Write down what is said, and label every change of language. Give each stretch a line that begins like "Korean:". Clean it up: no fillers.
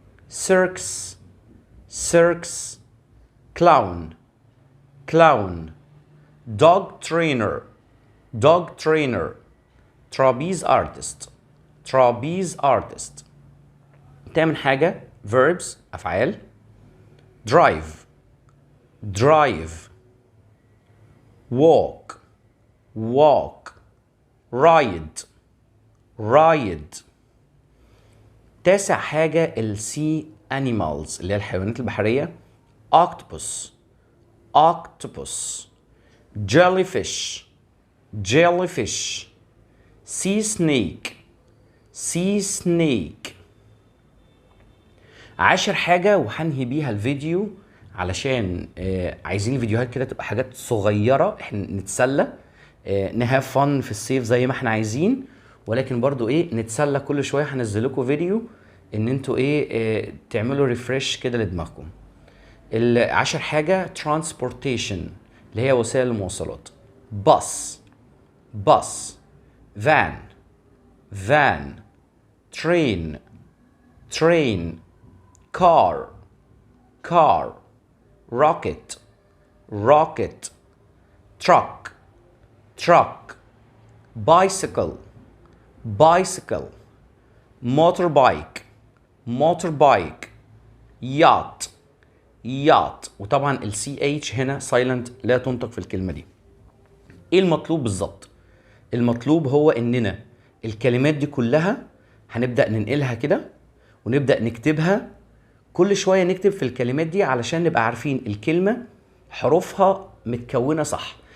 English: circus, circus, clown, clown, dog trainer, dog trainer, trapeze artist, trapeze artist.
Arabic: تامن حاجة verbs أفعال.
English: drive, drive, walk, walk, ride, ride.
Arabic: تاسع حاجة ال
English: sea animals
Arabic: اللي هي الحيوانات البحرية.
English: octopus, octopus, jellyfish, jellyfish, sea snake, sea snake.
Arabic: عاشر حاجة وهنهي بيها الفيديو علشان عايزين الفيديوهات كده تبقى حاجات صغيرة احنا نتسلى، نهاف فن في الصيف زي ما احنا عايزين، ولكن برضو نتسلى كل شوية. هنزل لكم فيديو ان انتوا تعملوا ريفريش كده لدماغكم. العاشر حاجة transportation اللي هي وسائل المواصلات.
English: bus, bus, van, van, train, train, car, car, rocket, rocket, truck, truck, bicycle, bicycle, motorbike, motorbike, yacht, yacht.
Arabic: وطبعا ال CH هنا silent لا تنطق في الكلمة دي. ايه المطلوب بالظبط؟ المطلوب هو اننا الكلمات دي كلها هنبدأ ننقلها كده ونبدأ نكتبها. كل شوية نكتب في الكلمات دي علشان نبقى عارفين الكلمة حروفها متكونة صح.